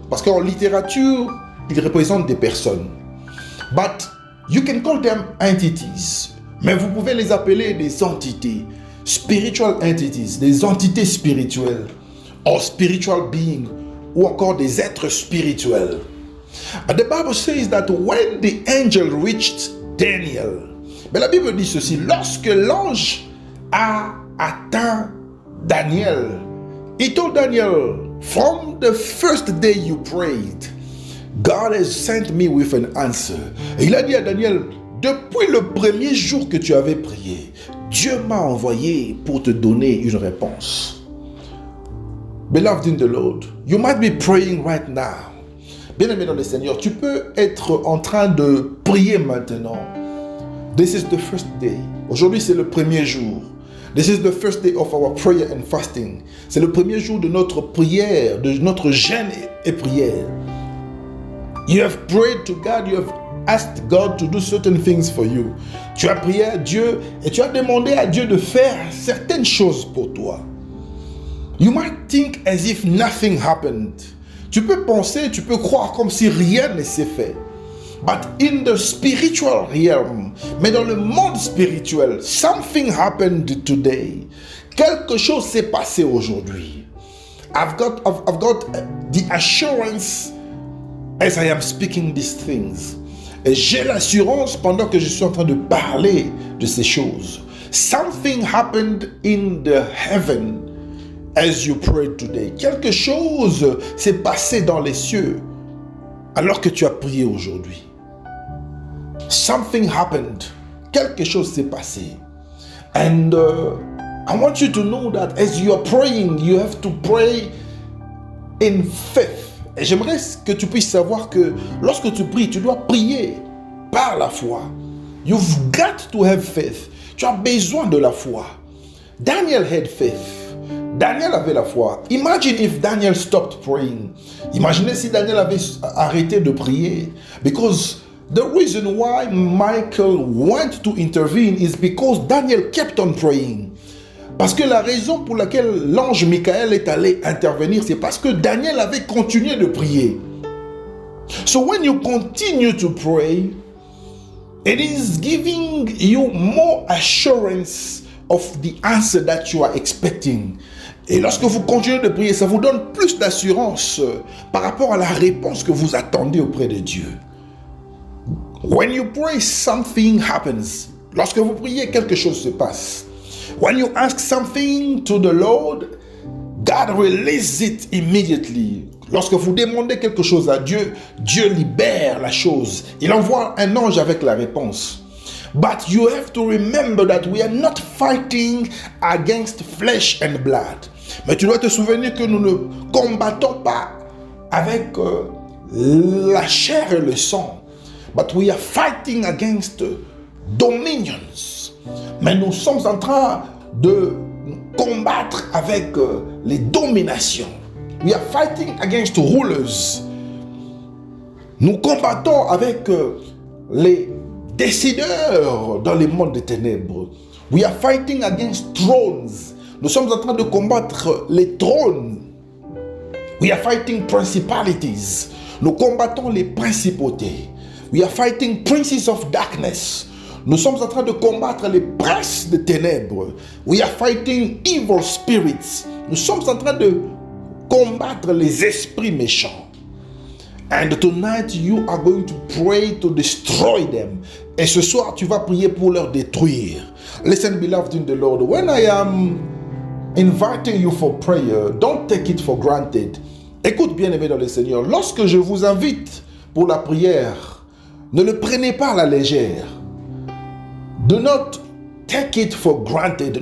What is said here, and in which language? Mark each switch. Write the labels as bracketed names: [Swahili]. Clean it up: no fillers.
[French] Parce qu'en littérature, ils représentent des personnes. [English] But you can call them entities. [French] Mais vous pouvez les appeler des entités. [English] Spiritual entities, [French] des entités spirituelles. [English] Or spiritual beings. [French] Ou encore des êtres spirituels. [English] The Bible says that when the angel reached Daniel, [French] mais la Bible dit ceci, lorsque l'ange a atteint Daniel, [English] he told Daniel, from the first day you prayed, God has sent me with an answer. [French] Et il a dit à Daniel, depuis le premier jour que tu avais prié, Dieu m'a envoyé pour te donner une réponse. [English] Beloved in the Lord, you might be praying right now. [French] Bien-aimé dans le Seigneur, tu peux être en train de prier maintenant. [English] This is the first day. [French] Aujourd'hui, c'est le premier jour. [English] This is the first day of our prayer and fasting. [French] C'est le premier jour de notre prière, de notre jeûne et prière. [English] You have prayed to God, you have asked God to do certain things for you. [French] Tu as prié à Dieu et tu as demandé à Dieu de faire certaines choses pour toi. [English] You might think as if nothing happened. [French] Tu peux penser, tu peux croire comme si rien ne s'est fait. [English] But in the spiritual realm, [French] mais dans le monde spirituel, [English] something happened today. [French] Quelque chose s'est passé aujourd'hui. [English] I've got the assurance as I am speaking these things. [French] Et j'ai l'assurance pendant que je suis en train de parler de ces choses. [English] Something happened in the heaven as you prayed today. [French] Quelque chose s'est passé dans les cieux alors que tu as prié aujourd'hui. [English] Something happened. [French] Quelque chose s'est passé. [English] And I want you to know that as you are praying, you have to pray in faith. [French] Et j'aimerais que tu puisses savoir que lorsque tu pries, tu dois prier par la foi. [English] You've got to have faith. [French] Tu as besoin de la foi. [English] Daniel had faith. [French] Daniel avait la foi. [English] Imagine if Daniel stopped praying. [French] Imaginez si Daniel avait arrêté de prier. [English] Because The reason why Michael went to intervene is because Daniel kept on praying. [French] Parce que la raison pour laquelle l'ange Michael est allé intervenir, c'est parce que Daniel avait continué de prier. [English] So when you continue to pray, it is giving you more assurance of the answer that you are expecting. [French] Et lorsque vous continuez de prier, ça vous donne plus d'assurance par rapport à la réponse que vous attendez auprès de Dieu. [English] When you pray, something happens. [French] Lorsque vous priez, quelque chose se passe. [English] When you ask something to the Lord, God releases it immediately. [French] Lorsque vous demandez quelque chose à Dieu, Dieu libère la chose. Il envoie un ange avec la réponse. [English] But you have to remember that we are not fighting against flesh and blood. [French] Mais tu dois te souvenir que nous ne combattons pas avec la chair et le sang. [English] But we are fighting against dominions. [French] Mais nous sommes en train de combattre avec les dominations. [English] We are fighting against rulers. [French] Nous combattons avec les décideurs dans les mondes des ténèbres. [English] We are fighting against thrones. [French] Nous sommes en train de combattre les trônes. [English] We are fighting principalities. [French] Nous combattons les principautés. [English] We are fighting princes of darkness. [French] Nous sommes en train de combattre les princes des ténèbres. [English] We are fighting evil spirits. [French] Nous sommes en train de combattre les esprits méchants. [English] And tonight you are going to pray to destroy them. [French] Et ce soir tu vas prier pour leur détruire. [English] Listen, beloved in the Lord, when I am inviting you for prayer, don't take it for granted. [French] Écoute bien aimé dans le Seigneur, lorsque je vous invite pour la prière, ne le prenez pas à la légère. [English] Do not take it for granted.